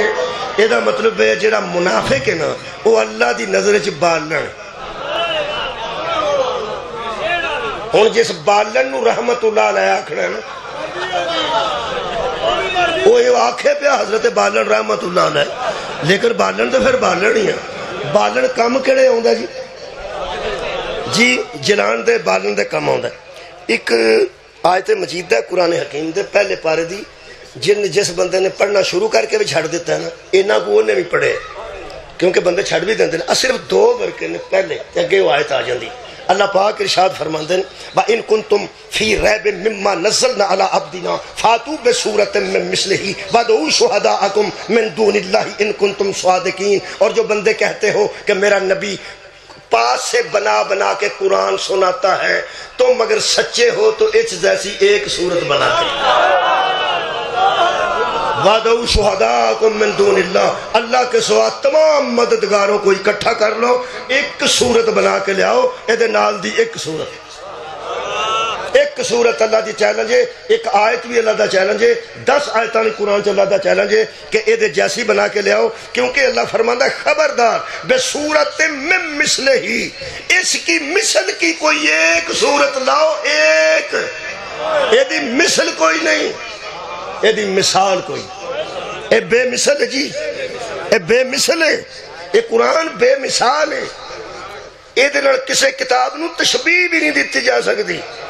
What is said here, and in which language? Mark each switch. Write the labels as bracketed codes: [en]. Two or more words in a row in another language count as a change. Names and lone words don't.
[pa] یہ دا مطلب ہے جڑا منافق ہے نا وہ اللہ دی نظر چ بالن، ہوں جس بالن نو [ar] رحمت اللہ علیہ [pa] آکھنا ہے نا وہ یہ آکھے پہ حضرت بالن [ar] رحمت اللہ علیہ، [pa] لیکن بالن تو پھر بالن ہی ہے۔ بالن کم کیڑے ہوندا جی؟ جی جلان دے بالن دے کم ہوندا ہے۔ ایک آیت مجید ہے قرآن حکیم دے پہلے پارے دی، جس بندے نے پڑھنا شروع کر کے بھی چھڑ دیتا ہے نا، اینا کو انہیں بھی پڑھے کیونکہ بندے چھڑ بھی دیندے ہیں، صرف 2 ورکے نے پہلے تے اگے وہ آیت آ جاندی۔ اللہ پاک ارشاد فرماندے ہیں [ar] وَإِن كُنتُمْ فِي رَيْبٍ مِّمَّا نَزَّلْنَا عَلَىٰ عَبْدِنَا فَأْتُوا بِسُورَةٍ مِّن مِّثْلِهِ وَادْعُوا شُهَدَاءَكُم مِّن دُونِ اللَّهِ إِن كُنتُمْ صَادِقِينَ۔ [ur] اور جو بندے کہتے ہو کہ میرا نبی پاس سے بنا بنا کے قرآن سناتا ہے، تم اگر سچے ہو تو اس جیسی ایک صورت بناتے [ar] وَادْعُوا شُهَدَاءَكُم مِّن دُونِ اللَّهِ، [ur] اللہ کے سوا تمام مددگاروں کو اکٹھا کر لو، ایک صورت بنا کے لے آؤ، [pa] ایدے نال دی ایک صورت، ایک صورت اللہ دی چیلنج ہے، ایک آیت بھی اللہ دا چیلنج ہے، 10 آیتانی قرآن چ اللہ دا چیلنج ہے کہ ایدے جیسی بنا کے لے آؤ، کیونکہ اللہ فرماندہ ہے خبردار [ar] بصورت من مثلہ، [ur] اس کی مثل کی کوئی ایک صورت لاؤ، [pa] ایک، ایدی مثل کوئی نہیں، ایدی مثال کوئی، اے بے مثل ہے جی، اے بے مثل ہے، اے قرآن بے مثال ہے، اے دنر کسے کتاب نو تشبیہ بھی نہیں دیتی جا سکتی۔